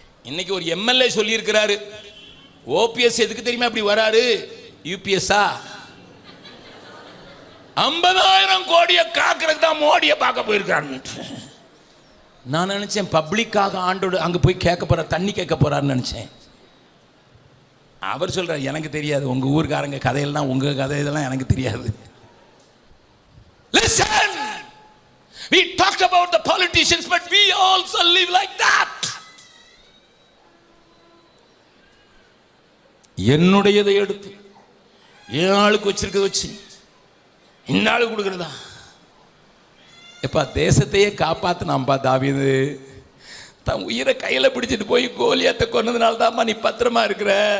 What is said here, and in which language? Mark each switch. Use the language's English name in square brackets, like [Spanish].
[Tamil] இன்னைக்கு ஒரு எம்எல்ஏ சொல்லி இருக்கிறாரு, ஓபிஎஸ் எதுக்கு தெரியுமா இப்படி வராரு, யூபிஎஸ்ஆ 50,000 கோடியை காக்கிறதுக்கு தான் மோடியை பார்க்க போயிருக்காரு. நான் நினைச்சேன் பப்ளிக்காக ஆண்டோடு அங்க போய் கேட்க போற, தண்ணி கேட்க போறாருன்னு நினைச்சேன். அவர் சொல்றார், எனக்கு தெரியாது, உங்க ஊர்காரங்க கதையெல்லாம் உங்க கதை இதெல்லாம் எனக்கு தெரியாது. [English] Listen, we talk about the politicians, but we also live like that. [Tamil] என்னுடையதை எடுத்து என் ஆளுக்கு வச்சிருக்கத வச்சு இந்த ஆளுக்கு கொடுக்குறதா? எப்பா தேசத்தையே காப்பாத்தினாம்பா தாவீது. தன் உயிரை கையில பிடிச்சிட்டு போய் கோலியாத்தை கொன்னதுனால தான்ப்பா நீ பத்திரமா இருக்கிற.